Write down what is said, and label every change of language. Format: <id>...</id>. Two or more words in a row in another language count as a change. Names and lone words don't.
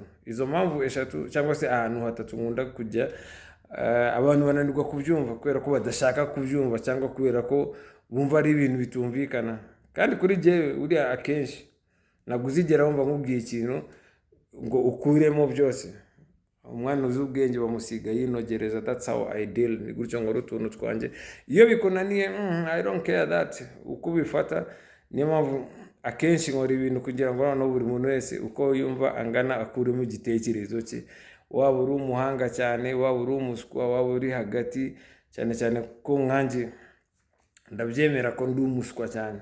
<rw>Izo mpamvu eshatu cyangwa se ahantu hatatu nkunda kujya abantu bananirwa kubyumva kubera ko badashaka kubyumva cyangwa kubera ko bumva ari ibintu bitumvikana. Kandi kuri je uriya akenshi naguzigera wumva nkubwiye ikintu ngo ukuremo byose. Umwana uzi ubwenge bamusiga yinogereza,</rw> <en>that's how I deal.</en> <rw>Ni gutyo ngo rutuntu twanje iyo bikunaniye</rw> <en>I don't care that</en> <rw>uko bifata. Niyo mpamvu akenshi nkora ibintu kugira ngo noneho buri muntu wese uko yumva angana akuremo igitekerezo cye, waba uri umuhanga cyane waba uri umuswa waba uri hagati cyane ko nkanje ndabyemera ko ndi umuswa cyane.</rw>